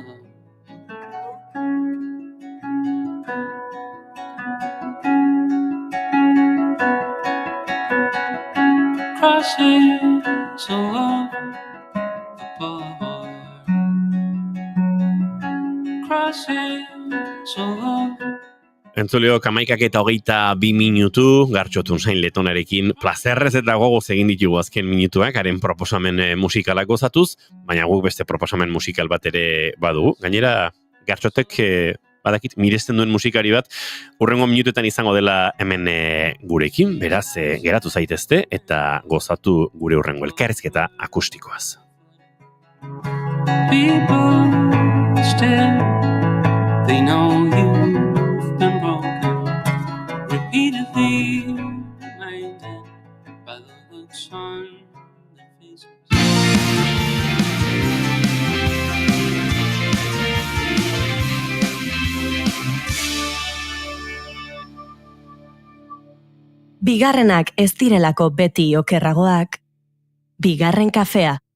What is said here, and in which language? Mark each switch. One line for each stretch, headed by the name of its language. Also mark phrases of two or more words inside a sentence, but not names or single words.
English: Crosses all over the board. Crosses all over.
Basque: Entzuleo, 11:22 minutu, Gartxotun zain letonarekin, plazerrez eta gogoz egin ditugu azken minutuak, haren proposamen musikalak gozatuz, baina guk beste proposamen musikal bat ere badu. Gainera, Gartxotek badakit, miresten duen musikari bat, urrengo minutuetan izango dela hemen gurekin, beraz, geratu zaitezte, eta gozatu gure urrengo elkarrizketa akustikoaz.
English: People still, they know you've been broken, repeatedly reminded by the looks on their faces.
Basque: Bigarrenak ez direlako beti okerragoak, bigarren kafea.